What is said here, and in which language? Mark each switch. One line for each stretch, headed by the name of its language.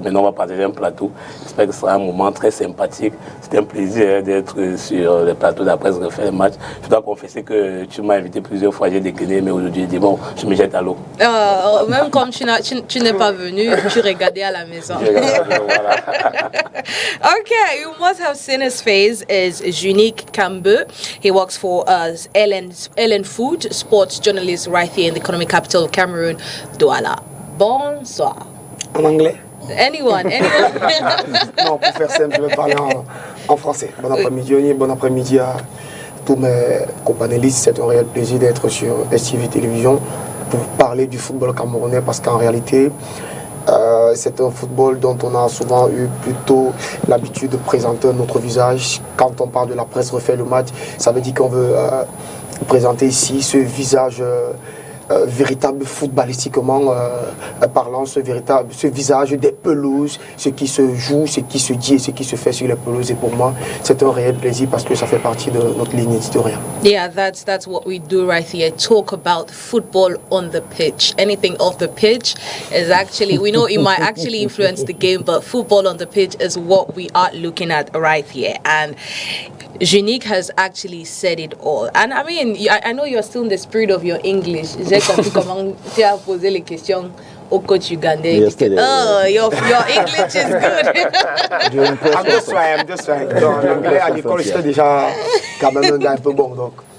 French: Maintenant, on va partager un plateau. J'espère que ce sera un moment très sympathique. C'était un plaisir d'être sur les plateaux d'après ce refait le match. Je dois confesser que tu m'as invité plusieurs fois, j'ai décliné, mais aujourd'hui, j'ai dit bon, je me jette à l'eau. Même comme tu n'es pas venu, tu regardais à la maison. Voilà.
English: Okay, you must have seen his face. Is Junique Kambe. He works for Ellen Food, sports journalist right here in the economic capital of Cameroon, Douala.
French: Bonsoir. En anglais?
English: Anyone.
French: Non, pour faire simple, je vais parler en français. Bon après-midi, Oni, bon après-midi à tous mes companélistes. C'est un réel plaisir d'être sur STV Télévision pour parler du football camerounais, parce qu'en réalité, c'est un football dont on a souvent eu plutôt l'habitude de présenter notre visage. Quand on parle de la presse refait le match, ça veut dire qu'on veut présenter ici ce visage véritable footballistiquement parlant, ce visage des pelouses, ce qui se joue, ce qui se dit et ce qui se fait sur les pelouses. Et pour moi, c'est un réel plaisir parce que ça fait partie de notre ligne éditoriale.
English: Yeah, that's what we do right here. Talk about football on the pitch. Anything off the pitch is actually, we know it might actually influence the game, but football on the pitch is what we are looking at right here. And Junique has actually said it all. And I mean, I know you're still in the spirit of your English.
French: J'ai compris comment tu as posé les questions au coach ugandais.
English: Oh, your English is good. I'm just trying.
French: Dans l'anglais, à l'école, j'étais déjà quand même un gars un peu bon, donc.